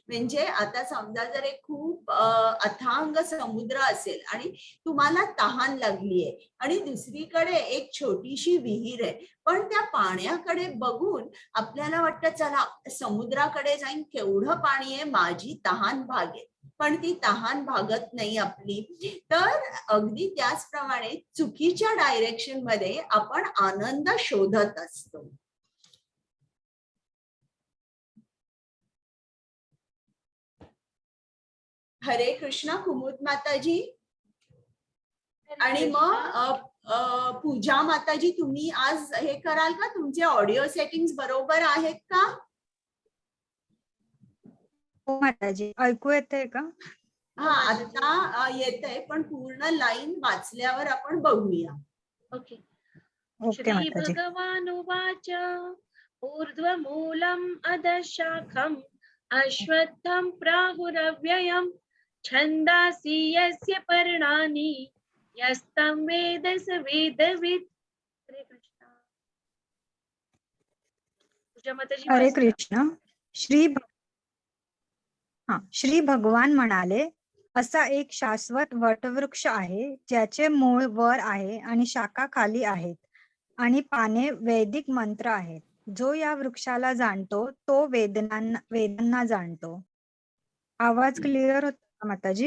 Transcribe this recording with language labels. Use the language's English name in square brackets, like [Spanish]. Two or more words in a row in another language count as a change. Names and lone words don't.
[Marathi] म्हणजे आता समजा जर एक खूप अथांग समुद्र असेल आणि तुम्हाला तहान लागलीये आणि दुसरीकडे एक छोटीशी विहीर आहे, पण त्या पाण्याकडे बघून आपल्याला वाटतं चला समुद्राकडे जाईन, केवढं पाणी आहे, माझी तहान भागेल. पण ती तहान भागत नाही आपली. तर अगदी त्याचप्रमाणे चुकीच्या डायरेक्शन मध्ये आपण आनंद शोधत असतो. हरे कृष्णा कुमुद माताजी. आणि मग पूजा माताजी, तुम्ही आज हे कराल का? तुमचे [English] audio settings [Marathi] बरोबर आहेत का? हो माताजी, ऐकू येतंय का? हा, आता येतंय, पण पूर्ण लाईन वाचल्यावर आपण बघूया. ओके. ओके श्री माताजी. [Sanskrit] भगवानुवाच ऊर्ध्वमूलम् अधशाखम् अश्वत्थं प्राहुरव्ययम् छन्दांसि यस्य पर्णानि यस्तं वेद स वेदवित्. [Marathi] हरे कृष्ण. पूजा माताजी, हरे वाचा. कृष्ण. श्री भगवान म्हणाले, असा एक शाश्वत वटवृक्ष आहे ज्याचे मूळ वर आहे आणि शाखा खाली आहेत आणि पाने वैदिक मंत्र आहेत. जो या वृक्षाला जाणतो तो वेदांना जाणतो. आवाज क्लिअर होता का माताजी?